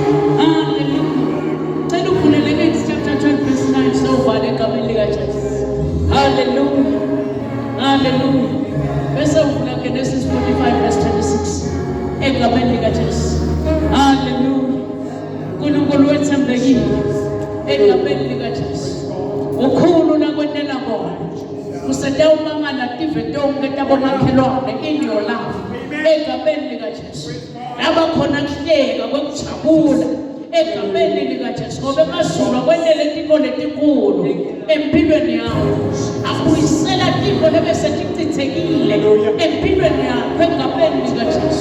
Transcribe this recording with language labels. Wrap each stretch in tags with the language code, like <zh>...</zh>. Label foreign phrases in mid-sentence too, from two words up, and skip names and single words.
<ss>Hallelujah. Cela uvulele</ss> <en>Acts chapter 12 verse 9</en> <ss>sowubhala egameni likaJesu. Hallelujah. Hallelujah. Bese uvula</ss> <en>Genesis 45 verse 26</en> <ss>egameni likaJesu. Hallelujah. uNkulunkulu wethembekile egameni likaJesu. Ukhulu nakwendela bona. Kusete umangala tive tonke tabomakhelwane</ss> <en>in your life</en> <ss>egameni likaJesu. Laba khona kuhleka kwekujabula egameni likaJesu ngoba emazulu akwendele tiko letinkulu empilweni yakho. Akuyisela tiko lebese tichithekile empilweni yakho egameni likaJesu.</ss>